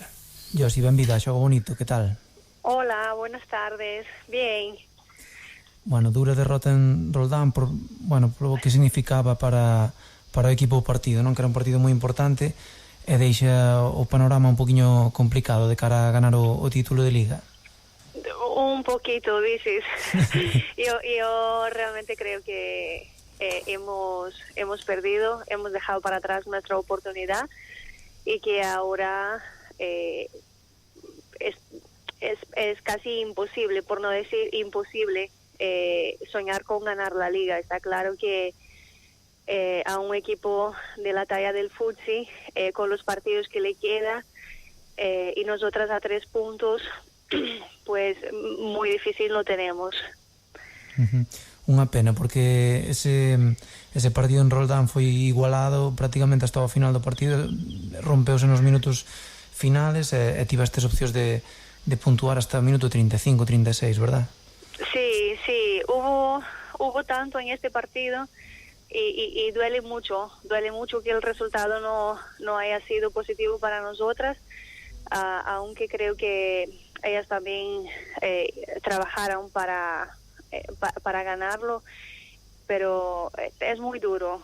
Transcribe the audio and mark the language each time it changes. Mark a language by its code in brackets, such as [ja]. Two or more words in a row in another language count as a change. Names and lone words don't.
[gl] Josi, benvida, xogo bonito, que tal? [es] Hola, buenas tardes, bien. [gl] Bueno, dura derrota en Roldán por o que significaba para o equipo o partido, non? Que era un partido moi importante e deixa o panorama un poquinho complicado de cara a ganar o título de Liga. [es] Un poquito, dices. yo realmente creo que hemos perdido, hemos dejado para atrás nuestra oportunidad y que ahora es casi imposible, por no decir imposible, soñar con ganar la Liga. Está claro que a un equipo de la talla del Futsi, con los partidos que le queda, y nosotras a 3 puntos, pues muy difícil lo tenemos. [gl] Unha pena, porque ese partido en Roldán foi igualado prácticamente hasta o final do partido, rompeuse nos minutos finales e tivestes opcións de puntuar hasta o minuto 35, 36, verdad? [es] Sí, hubo tanto en este partido y duele mucho que el resultado no haya sido positivo para nosotras, aunque creo que ellas también trabajaron para ganarlo, pero es muy duro.